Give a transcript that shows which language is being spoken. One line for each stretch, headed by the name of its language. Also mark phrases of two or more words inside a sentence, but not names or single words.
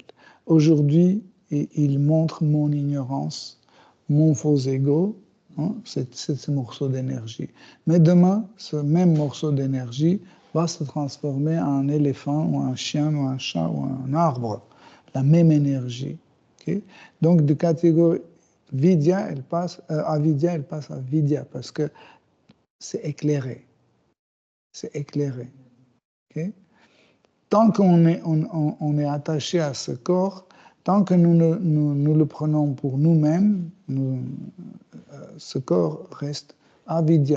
French: Aujourd'hui, il montre mon ignorance, mon faux ego, hein, c'est ce morceau d'énergie. Mais demain, ce même morceau d'énergie va se transformer en un éléphant, ou un chien, ou un chat, ou un arbre. La même énergie. Okay? Donc, de catégorie vidya, avidya, elle passe à vidya, parce que c'est éclairé. C'est éclairé. Okay? Tant qu'on est attaché à ce corps, tant que nous le prenons pour nous-mêmes, ce corps reste avidya.